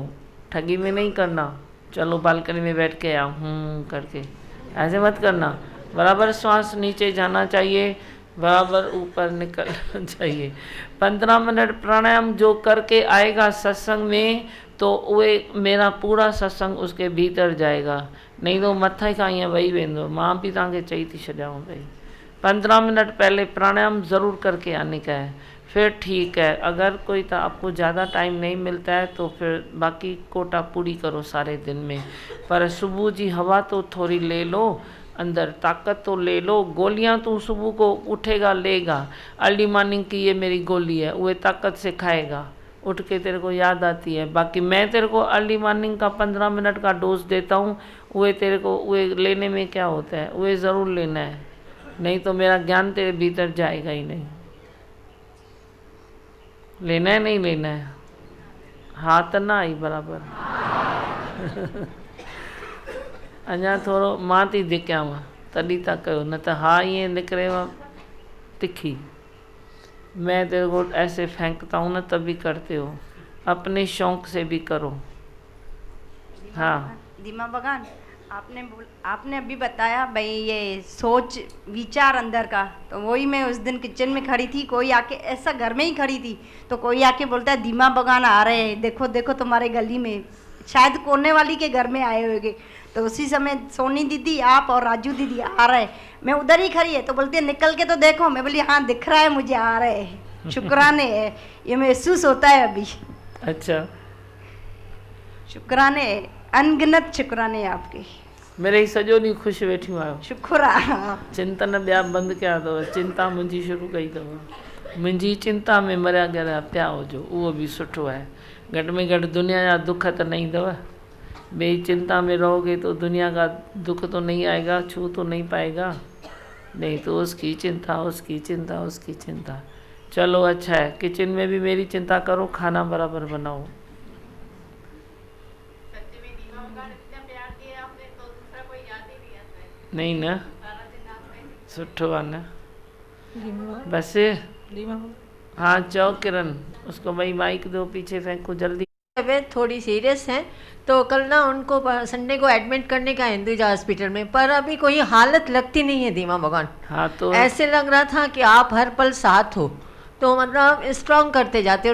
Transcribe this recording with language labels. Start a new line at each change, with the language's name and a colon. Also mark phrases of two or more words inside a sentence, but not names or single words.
Hindi: ठगी में नहीं करना, चलो बालकनी में बैठ के आओ करके ऐसे मत करना। बराबर श्वास नीचे जाना चाहिए, बराबर ऊपर निकलना चाहिए। 15 मिनट प्राणायाम जो करके आएगा सत्संग में, तो उहे मेरा पूरा सत्संग उसके भीतर जाएगा। नहीं तो
Sindhi: मथा खां ईअं वेही वेंदो। मां भी तव्हांखे चई थी छॾियांव भई
Hindi: 15 मिनट पहले प्राणायाम ज़रूर करके आने का है, फिर ठीक है। अगर कोई तो आपको ज़्यादा टाइम नहीं मिलता है तो फिर बाकी कोटा पूरी करो सारे दिन में। पर सुबह जी हवा तो थोड़ी ले लो, अंदर ताकत तो ले लो। गोलियां तू सुबह को उठेगा लेगा,
English: early morning
Hindi: की ये मेरी गोली है, वो ताकत से खाएगा, उठ के तेरे को याद आती है। बाकी मैं तेरे को
English: early morning
Hindi: का 15 मिनट का डोज देता हूँ, वो तेरे को वो लेने में क्या होता है, वो ज़रूर लेना है, नहीं तो मेरा ज्ञान तेरे भीतर जाएगा ही नहीं। लेना है नहीं लेना है,
Sindhi: हाथ ना आई बराबर अञा थोरो मां थी धिकियांव तॾहिं था कयो, न त हा ईअं निकिरेव तिखी।
Hindi: मैं तेरे को ऐसे फेंकता हूँ ना तभी करते हो, अपने शौक से भी करो। हाँ दीमा भगवान, आपने अभी बताया भाई ये सोच विचार अंदर का, तो वही मैं उस दिन किचन में खड़ी थी, कोई आके ऐसा घर में ही खड़ी थी तो कोई आके बोलता है दीमा भगवान आ रहे हैं, देखो देखो तुम्हारे गली में, शायद कोने वाली के घर में आए होंगे। तो उसी समय सोनी दीदी आप और राजू दीदी आ रहे, मैं उधर ही खड़ी है तो बोलती है निकल के तो देखो। मैं बोली हाँ दिख रहा है मुझे आ रहे हैं, शुक्राने है, ये महसूस होता है अभी। अच्छा शुक्राने, अनगिनत शुक्राने आपके।
Sindhi: मेरे ही सॼो ॾींहुं ख़ुशि वेठियूं आहियो। शुक्र आहे। चिंतन ॿिया बंदि कया अथव, चिंता मुंहिंजी शुरू कई अथव। मुंहिंजी चिंता में मरिया ॻरिया पिया हुजो, उहो बि सुठो आहे। घटि में घटि दुनिया जा दुख त न ईंदव।
Hindi: ॿिए चिंता में रहोगे तो दुनिया का दुख तो नहीं आएगा, छू तो नहीं पाएगा। नहीं तो उसकी चिंता, उसकी चिंता, उसकी चिंता। चलो अच्छा है, किचन में भी मेरी चिंता करो, खाना बराबर बनाओ। नहीं ना,
Sindhi: सुठो आहे न।
Hindi: बस हाँ चौ किरण, उसको भाई माइक दो, पीछे फेंको जल्दी। तबीयत थोड़ी सीरियस है तो कल ना उनको संडे को एडमिट करने का हिंदुजा हॉस्पिटल में, पर अभी कोई हालत लगती नहीं है दीमा भगवान। हाँ तो ऐसे लग रहा था कि आप हर पल साथ हो, तो मतलब स्ट्रांग करते जाते हो।